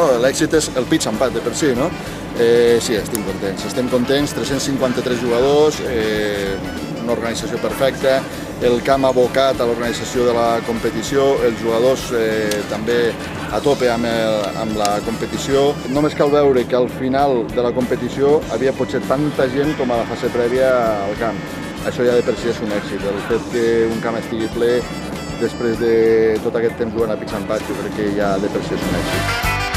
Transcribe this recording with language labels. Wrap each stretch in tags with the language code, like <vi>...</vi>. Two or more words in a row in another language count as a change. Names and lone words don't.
<ca>L'èxit és el pitch empat de per si, no? Sí, estem contents, 353 jugadors, una organització perfecta, el camp abocat a l'organització de la competició, els jugadors també a tope amb la competició. Només cal veure que al final de la competició havia potser tanta gent com a la fase prèvia al camp. Això ja de per si és un èxit. El fet que un camp estigui ple després de tot aquest temps jugant a</ca> <en>pitch and putt,</en> <ca>jo crec que ja de per si és un èxit.</ca>